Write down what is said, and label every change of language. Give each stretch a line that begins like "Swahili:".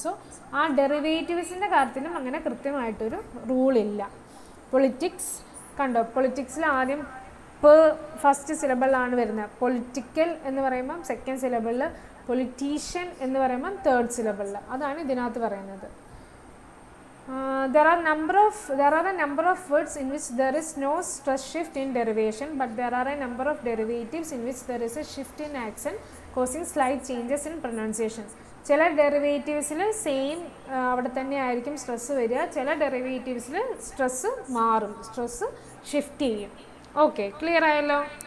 Malayalam: So ആ ഡെറിവേറ്റീവ്സിൻ്റെ കാര്യത്തിലും അങ്ങനെ കൃത്യമായിട്ടൊരു റൂളില്ല. പൊളിറ്റിക്സ് കണ്ടോ, പൊളിറ്റിക്സിൽ ആദ്യം ഫസ്റ്റ് സിലബിളിലാണ് വരുന്നത്. പൊളിറ്റിക്കൽ എന്ന് പറയുമ്പം സെക്കൻഡ് സിലബിളിൽ, പൊളിറ്റീഷ്യൻ എന്ന് പറയുമ്പം തേർഡ് സിലബിളിൽ. അതാണ് ഇതിനകത്ത് പറയുന്നത്.
English: There are a number of words in which there is no stress shift in derivation, but there are a number of derivatives in which there is a shift in accent causing slight changes in pronunciation.
Malayalam: ചില ഡെറിവേറ്റീവ്സിൽ same അവിടെ തന്നെ ആയിരിക്കും stress വരിക, ചില ഡെറിവേറ്റീവ്സിൽ stress മാറും, stress shift ചെയ്യും. Okay, clear ആയല്ലോ?